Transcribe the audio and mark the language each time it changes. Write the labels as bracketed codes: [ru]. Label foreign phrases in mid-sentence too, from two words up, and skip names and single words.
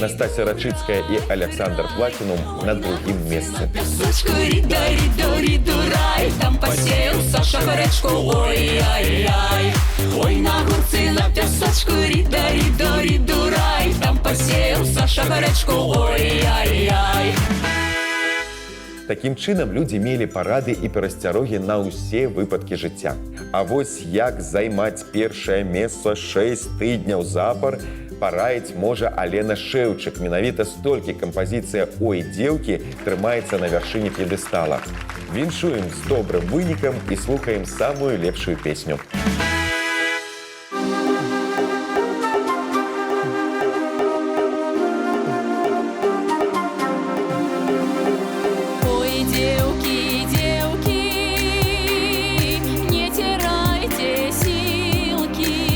[ru] Настасья Рачицкая и Александр Платинум на 2-м месте. Песочку, рида, риду, риду, рай. Там посеял Саша гречку, ой-яй-яй. Ой, на горці, на песочку, рида, риду, риду, рай. Там посеял Саша гречку, ой-яй-яй. [be] Такім чынам людзі мелі парады і перасцярогі на ўсе выпадкі жыцця. А вось як займаць першае месца 6 тыдняў запар, Параіць можа Алена Шэўчык. Менавіта столькі кампазіцыя «Ой, дзеўкі» трымаецца на вяршыні п'едэстала. Віншуем з добрым вынікам і слухаем самую лепшую песню. [ru] Ой, девки, девки, не теряйте силки.